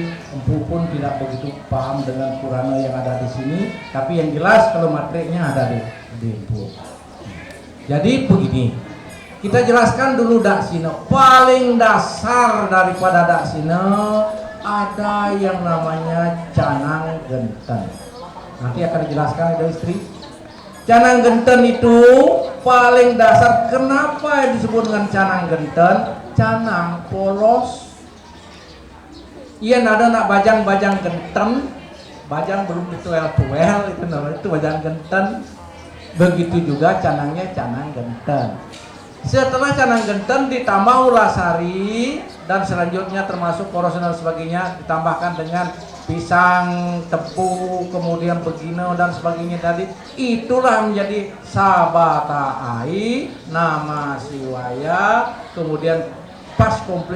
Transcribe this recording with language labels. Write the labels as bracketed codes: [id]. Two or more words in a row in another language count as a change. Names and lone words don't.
[id] Empu pun tidak begitu paham dengan Purana yang ada di sini, tapi yang jelas kalau matriknya ada di Empu. Jadi begini, kita jelaskan dulu daksina. Paling dasar daripada daksina ada yang namanya canang genten. Nanti akan dijelaskan oleh istri. Canang genten itu paling dasar. Kenapa disebut dengan canang genten? Canang polos. [ban] Iya nada nak bajang-bajang genten. [id] Bajang belum dituel-tuel, itu namanya itu bajang genten. Begitu juga canangnya canang genten. Setelah canang genten ditambah ulasari dan selanjutnya termasuk poros dan sebagainya, ditambahkan dengan pisang, tepung, kemudian begino dan sebagainya tadi, itulah menjadi sabata ai, nama siwaya, kemudian pas komplit.